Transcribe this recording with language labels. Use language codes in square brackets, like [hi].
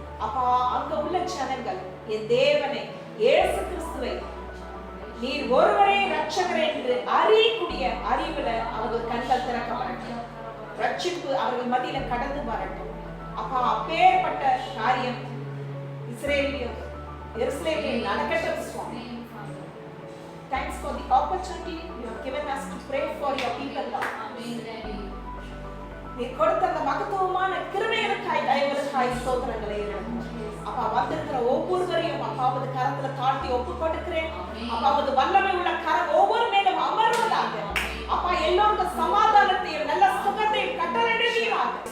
[ta] அப்பா அங்க உள்ள ஜனங்கள் என் தேவனை இயேசு கிறிஸ்துவை நீர் ஒருவரே ரட்சகர் என்று அறியக்கூடிய அறிவுல அவர்கள் கண்கள் திறக்கப்படட்டும். ரட்சிப்பு அவர்கள் மத்தியில கடந்து வரட்டும். அப்பா அப்பேற்பட்ட காரியம் இஸ்ரேலிலும் எருசலேமிலும் நடக்கட்டும் சுவாமி. [en] Thanks for the opportunity you have given us to pray for your people, Lord. [ta] நீ கொடுத்த அந்த மகத்துவமான கிருபைகளுக்காய் தயவுகளுக்காய் ஸ்தோத்திரங்களை அப்பா வந்திருக்கிற ஒவ்வொருவரையும் அப்பாவது கரத்துல தாழ்த்தி ஒப்பு கொடுக்கிறேன். அப்பாவது வல்லமை உள்ள கரம் ஒவ்வொரு மேலும் அமர்வதாக அப்பா எல்லோருக்கும் சமாதானத்தையும் நல்ல சுகத்தையும் கட்டளையிடுவீராக.